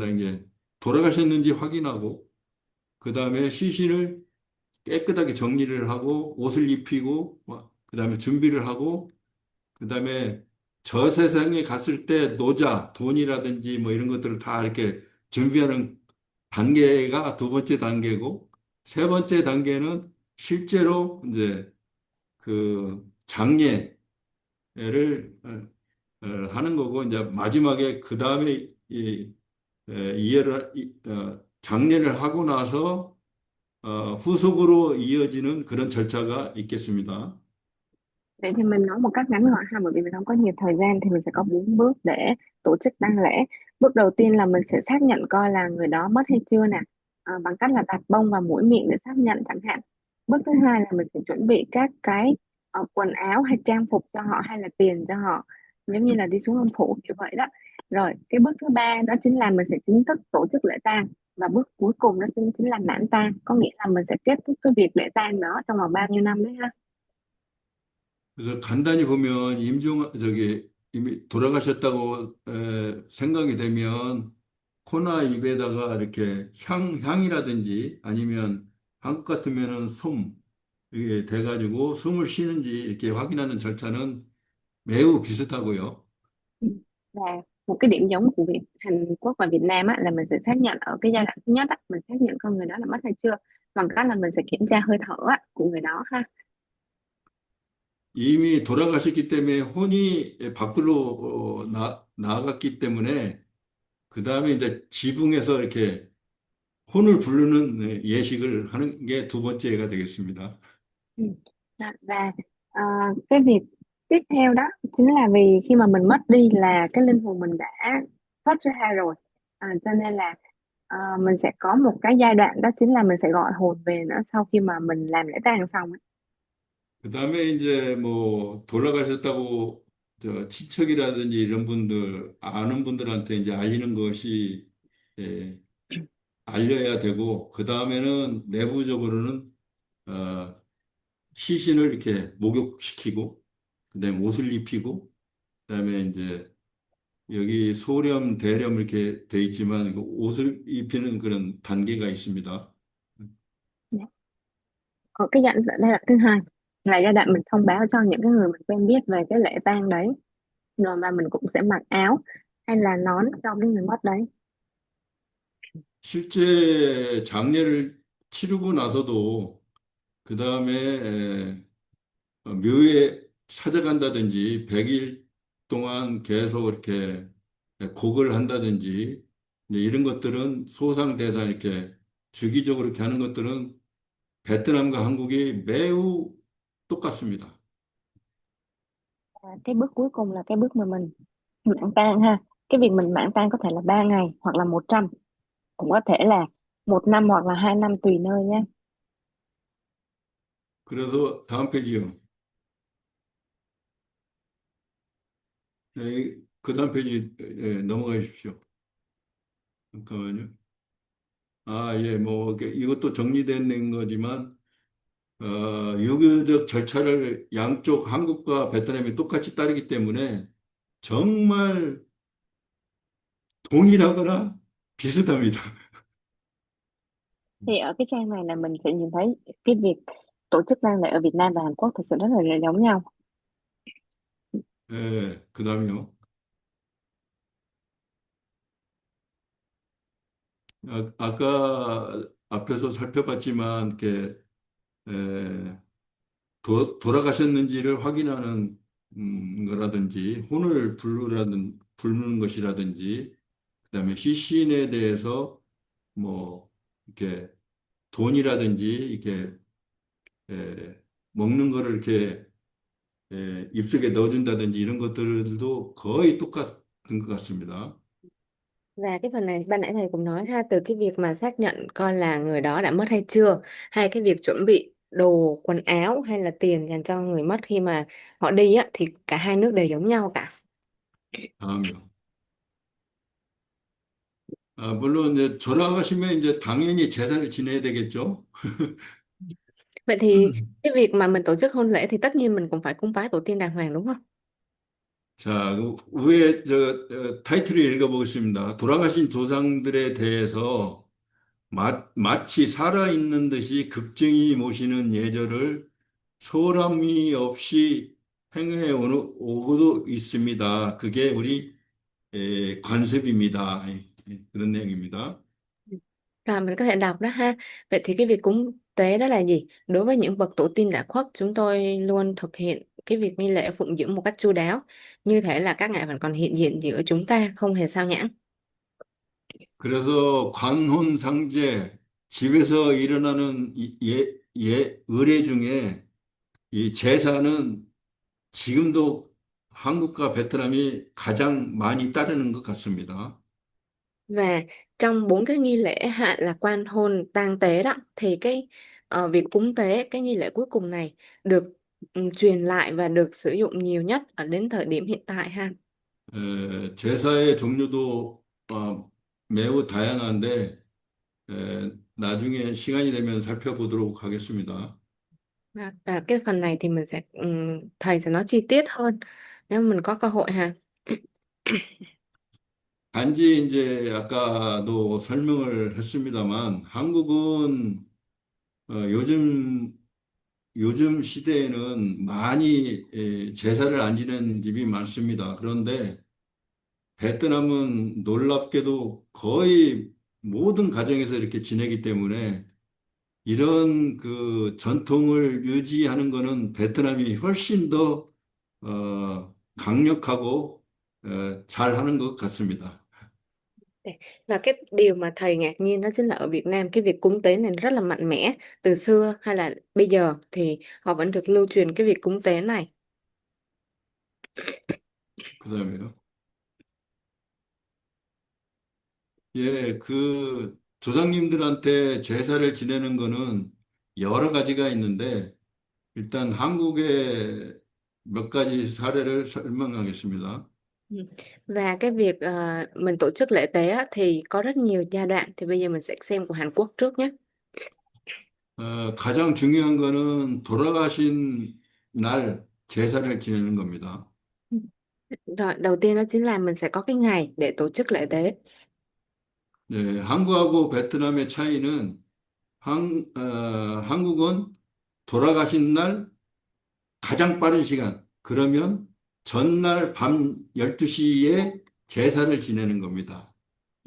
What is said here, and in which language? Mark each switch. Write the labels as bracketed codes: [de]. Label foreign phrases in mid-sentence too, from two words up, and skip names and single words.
[ko] 이제 돌아가셨는지 확인하고 그 다음에 시신을 깨끗하게 정리를 하고 옷을 입히고 그 다음에 준비를 하고 그 다음에 저 세상에 갔을 때 노자, 돈이라든지 뭐 이런 것들을 다 이렇게 준비하는 단계가 두 번째 단계고 세 번째 단계는 실제로 이제 그 장례를 하는 거고 이제 마지막에 그 다음에 장례를 하고 나서 후속으로 이어지는 그런 절차가 있겠습니다. [vi] Vậy thì mình nói một cách ngắn gọn ha, bởi vì mình không có nhiều thời gian, thì mình sẽ có 4 bước để tổ chức tang lễ. Bước đầu tiên là mình sẽ xác nhận coi là người đó mất hay chưa nè, bằng cách là đặt bông vào mũi miệng để xác nhận chẳng hạn. Bước thứ hai là mình sẽ chuẩn bị các cái quần áo hay trang phục cho họ, hay là tiền cho họ, giống như là đi xuống âm phủ kiểu vậy đó. Rồi cái bước thứ ba đó chính là mình sẽ chính thức tổ chức lễ tang, và bước cuối cùng đó chính là mãn tang, có nghĩa là mình sẽ kết thúc cái việc lễ tang đó trong vòng bao nhiêu năm đấy ha. [ko] 그래서 간단히 보면 이미 돌아가셨다고 생각이 되면 코나 입에다가 이렇게 향이라든지 아니면 한국 같으면은 이게 돼가지고 숨을 쉬는지 이렇게 확인하는 절차는 매우 비슷하고요. [vi] Và một cái điểm giống của Hàn Quốc và Việt Nam á, là mình sẽ xác nhận ở cái giai đoạn thứ nhất á, mình xác nhận con người đó là mất hay chưa, bằng cách là mình sẽ kiểm tra hơi thở á, của người đó ha. [ko] 이미 돌아가셨기 때문에 혼이 밖으로 나갔기 때문에 그 다음에 이제 지붕에서 이렇게 혼을 부르는 예식을 하는 게 두 번째가 되겠습니다. Ừ. [vi] Và ờ, cái việc tiếp theo đó chính là vì khi mà mình mất đi là cái linh hồn mình đã thoát ra rồi, cho nên là mình sẽ có một cái giai đoạn đó chính là mình sẽ gọi hồn về nữa sau khi mà mình làm lễ tang xong ấy. [ko] 그 다음에 이제 뭐 돌아가셨다고 친척이라든지 이런 분들, 아는 분들한테 이제 알리는 것이 예, 알려야 되고, 그 다음에는 내부적으로는 어, 시신을 이렇게 목욕시키고, 그 다음에 옷을 입히고, 그 다음에 이제 여기 소렴, 대렴 이렇게 돼 있지만 그 옷을 입히는 그런 단계가 있습니다. [vi] Ở cái giai đoạn thứ hai là giai đoạn mình thông báo cho những cái người mình quen biết về cái lễ tang đấy, rồi mà mình cũng sẽ mặc áo hay là nón cho cái người mất đấy. [ko] 실제 장례를 치르고 나서도 그 다음에 묘에 찾아간다든지 100일 동안 계속 이렇게 곡을 한다든지 이제 이런 것들은 소상대상 이렇게 주기적으로 이렇게 하는 것들은 베트남과 한국이 매우 똑같습니다. [vi] Cái bước cuối cùng là cái bước mà mình mãn tang ha. Cái việc mình mãn tang có thể là 3 ngày hoặc là 100, cũng có thể là 1 năm hoặc là 2 năm, tùy nơi nhé. [ko] 그래서 다음 페이지요. 그 다음 페이지 넘어가 주십시오. 잠깐만요. 예, 뭐 이것도 정리된 거지만 유교적 절차를 양쪽 한국과 베트남이 똑같이 따르기 때문에 정말 동일하거나 비슷합니다. [vi] Thì ở cái trang này là mình sẽ nhìn thấy cái việc tổ chức tang lễ ở Việt Nam và Hàn Quốc thực sự rất là giống nhau. [ko] 예, 그다음에요. 아까 앞에서 살펴봤지만 이렇게 에, 돌아가셨는지를 확인하는 거라든지 혼을 부르는 것이라든지 그다음에 시신에 대해서 뭐 이렇게 돈이라든지 이렇게 먹는 거를 이렇게 입속에 넣어준다든지 이런 것들도 거의 똑같은 것 같습니다. [vi] Và cái phần này ban nãy thầy cũng nói ha, từ cái việc mà xác nhận coi là người đó đã mất hay chưa, hay cái việc chuẩn bị đồ quần áo hay là tiền dành cho người mất khi mà họ đi á, thì cả hai nước đều giống nhau cả. [ko] 다음이요. 물론 이제 돌아가시면 이제 당연히 제사를 지내야 되겠죠. [vi] Vậy thì cái việc mà mình tổ chức hôn lễ thì tất nhiên mình cũng phải cúng bái tổ tiên đàng hoàng đúng không? [ko] 자, 그 위에 타이틀을 읽어보겠습니다. 돌아가신 조상들에 대해서 마치 살아있는 듯이 극증이 모시는 예절을 소람이 없이 행해 오고도 있습니다. 그게 우리 관습입니다. 그런 내용입니다. [vi] Rồi mình có thể đọc đó ha. Vậy thì cái việc cúng tế đó là gì? Đối với những bậc tổ tiên đã khuất, chúng tôi luôn thực hiện cái việc nghi lễ phụng dưỡng một cách chu đáo. Như thể là các ngài vẫn còn hiện diện giữa chúng ta, không hề sao nhãng. [ko] 그래서 관혼상제, 집에서 일어나는 의례 중에 이 제사는 지금도 한국과 베트남이 가장 많이 따르는 것 같습니다. [vi] Và trong bốn cái nghi lễ hạ là quan hôn, tang tế đó, thì cái việc cúng tế, cái nghi lễ cuối cùng này được truyền lại và được sử dụng nhiều nhất ở đến thời điểm hiện tại ha. [ko] 제사의 종류도 매우 다양한데 나중에 시간이 되면 살펴보도록 하겠습니다. [vi] Và cái phần này thì mình sẽ thầy sẽ nói chi tiết hơn nếu mình có cơ hội ha. [ko] 단지 이제 아까도 설명을 했습니다만 한국은 요즘 시대에는 많이 제사를 안 지내는 집이 많습니다. 그런데 베트남은 놀랍게도 거의 모든 가정에서 이렇게 지내기 때문에 이런 그 전통을 유지하는 거는 베트남이 훨씬 더 강력하고 잘하는 것 같습니다. [vi] Và cái điều mà thầy ngạc nhiên đó chính là ở Việt Nam cái việc cúng tế này rất là mạnh mẽ. Từ xưa hay là bây giờ thì họ vẫn được lưu truyền cái việc cúng tế này. [ko] 그다음에요. 예, 그 조상님들한테 제사를 지내는 거는 여러 가지가 있는데 일단 한국의 몇 가지 사례를 설명하겠습니다. Ừ. [vi] Và cái việc mình tổ chức lễ tế á, thì có rất nhiều giai đoạn. Thì bây giờ mình sẽ xem của Hàn Quốc trước nhé. [ko] 가장 중요한 거는 돌아가신 날 제사를 지내는 겁니다. Ừ. [vi] Rồi, đầu tiên đó chính là mình sẽ có cái ngày để tổ chức lễ tế. [ko] 네, 한국하고 베트남의 차이는 한국은 돌아가신 날 가장 빠른 시간, 그러면 전날 밤 12시에 제사를 지내는 겁니다. Ừ.